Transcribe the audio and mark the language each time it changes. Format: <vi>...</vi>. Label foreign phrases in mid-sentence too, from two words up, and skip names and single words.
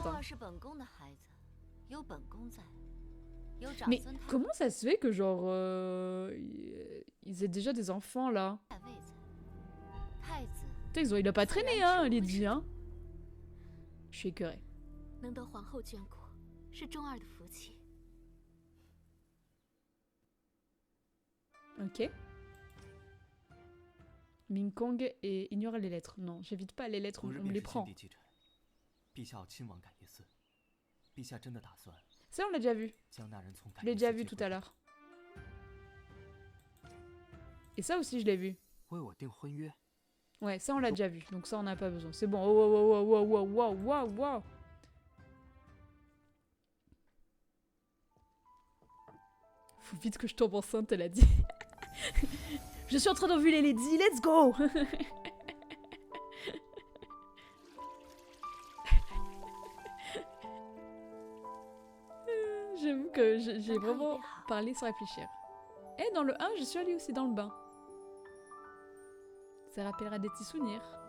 <fr>Hein. Mais comment ça se fait que genre ils aient déjà des enfants là? Putain, il a pas traîné hein, Lady hein. Je suis écœurée.</fr> <zh>能得皇后眷顾，是中二的福气。</zh> <fr>Ok. Ming Kong et ignore les lettres. Non, j'évite pas les lettres, on me les prend.</fr> <zh>陛下要亲往感业寺。陛下真的打算</zh> <fr>Ça, on l'a déjà vu.</fr> <zh>将那人从</zh> <fr>Je l'ai déjà vu tout à l'heure. Et ça aussi, je l'ai vu.</fr> <zh>为我订婚约。</zh> <fr>Ouais, ça, on l'a déjà vu. Donc ça, on n'a pas besoin. C'est bon. Oh, wow, wow, wow, wow, wow, wow, wow. Faut vite que je tombe enceinte, elle a dit. Je suis en train d'envuler Lady,</fr> <en>let's go.</en> <fr>J'avoue que j'ai vraiment parlé sans réfléchir. Et dans le 1, je suis allée aussi dans le bain. Ça rappellera des petits souvenirs.</fr>